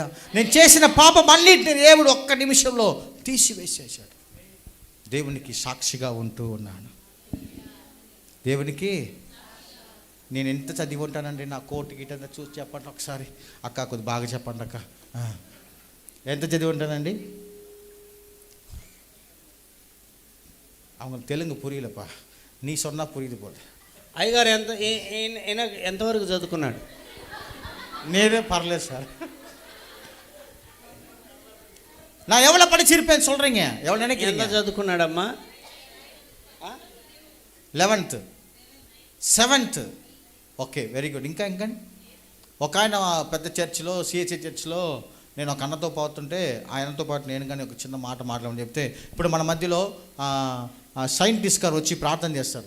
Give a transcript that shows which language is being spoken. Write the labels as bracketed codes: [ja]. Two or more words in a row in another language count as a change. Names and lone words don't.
[te] నేను చేసిన పాపం అన్నిటిని దేవుడు ఒక్క నిమిషంలో తీసివేసేసాడు. దేవునికి సాక్షిగా ఉంటూ ఉన్నాను. దేవునికి నేను ఎంత చదివి ఉంటానండి? నా కోర్టు గిట చూసి చెప్పండి ఒకసారి. అక్క కొద్ది బాగా చెప్పండి అక్క. ఎంత చదివి ఉంటానండి? [ta] அவங்க தெலுங்கு புரியலப்பா, நீ சொன்னா புரியுது போல. [te] అయ్యగారు ఎంతవరకు చదువుకున్నాడు? నేనే పర్లేదు సార్. [ta] நான் எவ்வளோ படிச்சிருப்பேன் சொல்கிறீங்க? எவ்வளோ [te] ఎంత [ta] நினைக்கிறீங்க? [te] చదువుకున్నాడమ్మా? 11th 7th. [en] okay, very good. [te] ఇంకా ఇంకా ఒక ఆయన పెద్ద చర్చిలో, సిహెచ్ఏ చర్చిలో నేను ఒక అన్నతో పోతుంటే ఆయనతో పాటు నేను కానీ ఒక చిన్న మాట మాట్లాడమని చెప్తే, ఇప్పుడు మన మధ్యలో సైంటిస్ట్ గారు వచ్చి ప్రార్థన చేస్తారు.